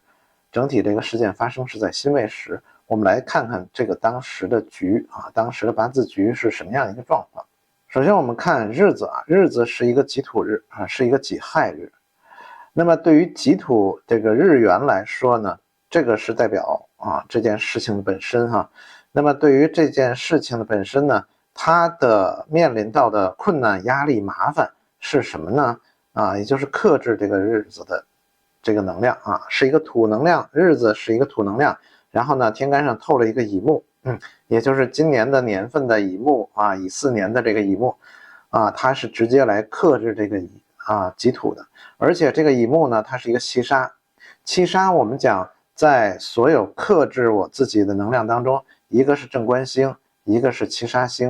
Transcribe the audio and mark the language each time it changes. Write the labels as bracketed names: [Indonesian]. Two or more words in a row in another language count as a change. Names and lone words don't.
[Chinese] 整體這個事件發生是在辛未時。我們來看看這個當時的局當時的八字局是什麼樣的一個狀況。首先我們看日子日子是一個己土日是一個己亥日。那麼對於己土這個日元來說呢，這個是代表這件事情的本身那麼對於這件事情的本身呢，它的面臨到的困難、壓力、麻煩是什麼呢？也就是克制這個日子的這個能量是一個土能量，日子是一個土能量，然後呢天干上透了一個乙木，也就是今年的年份的乙木乙巳年的這個乙木它是直接來克制這個己土的。而且這個乙木呢，它是一個七杀。七殺我們講在所有克制我自己的能量当中，一个是正官星，一个是七杀星。